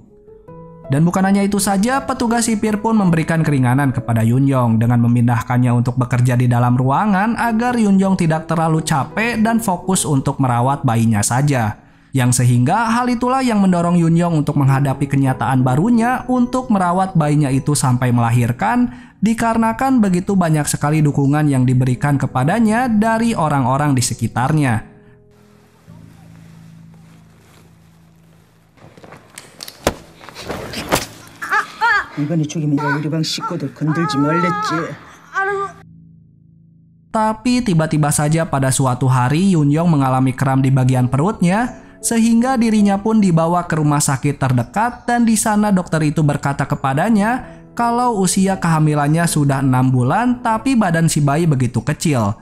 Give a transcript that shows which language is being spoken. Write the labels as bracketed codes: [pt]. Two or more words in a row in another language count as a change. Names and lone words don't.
[id] Dan bukan hanya itu saja, petugas sipir pun memberikan keringanan kepada Yunyong dengan memindahkannya untuk bekerja di dalam ruangan agar Yunyong tidak terlalu capek dan fokus untuk merawat bayinya saja. Yang sehingga hal itulah yang mendorong Yunyong untuk menghadapi kenyataan barunya untuk merawat bayinya itu sampai melahirkan, dikarenakan begitu banyak sekali dukungan yang diberikan kepadanya dari orang-orang di sekitarnya. [ko] 이번에 죽이면 우리 방 식구들 건들지 말랬지. [id] Tapi tiba-tiba saja pada suatu hari Yunyong mengalami kram di bagian perutnya, sehingga dirinya pun dibawa ke rumah sakit terdekat dan di sana dokter itu berkata kepadanya kalau usia kehamilannya sudah 6 bulan tapi badan si bayi begitu kecil.